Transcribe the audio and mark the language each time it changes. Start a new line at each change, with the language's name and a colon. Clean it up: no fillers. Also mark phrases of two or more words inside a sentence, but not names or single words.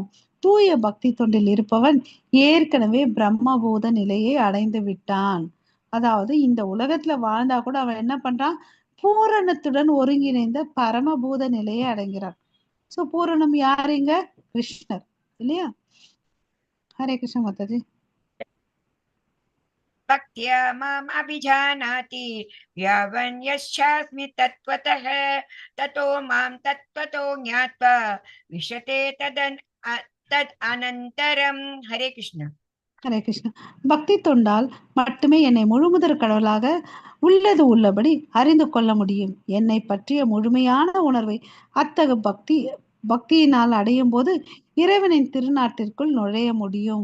Tamil: தூய பக்தி தொண்டில் இருப்பவன் ஏற்கனவே பிரம்மபூத நிலையை அடைந்து விட்டான். அதாவது இந்த உலகத்துல வாழ்ந்தா கூட அவன் என்ன பண்றான்? பூரணத்துடன் ஒருங்கிணைந்த பரமபூத நிலையை அடைகிறான். சோ பூரணம் யாருங்க? கிருஷ்ணர் இல்லையா? ஹரே கிருஷ்ண மாதாஜி.
Sanskrit: भक्त्या माम् अभिजानाति यावन्यश्चास्मि तत्त्वतः ततो मां तत्त्वतो ज्ञात्वा विशते तद् अनन्तरम्. हरे कृष्ण.
Tamil: ஹரே கிருஷ்ணா. பக்தி தொண்டால் மட்டுமே என்னை முழுமுதற் கடவுளாக உள்ளது உள்ளபடி அறிந்து கொள்ள முடியும். என்னை பற்றிய முழுமையான உணர்வை அத்தகு பக்தியினால் அடையும் போது இறைவனின் திருநாட்டிற்குள் நுழைய முடியும்.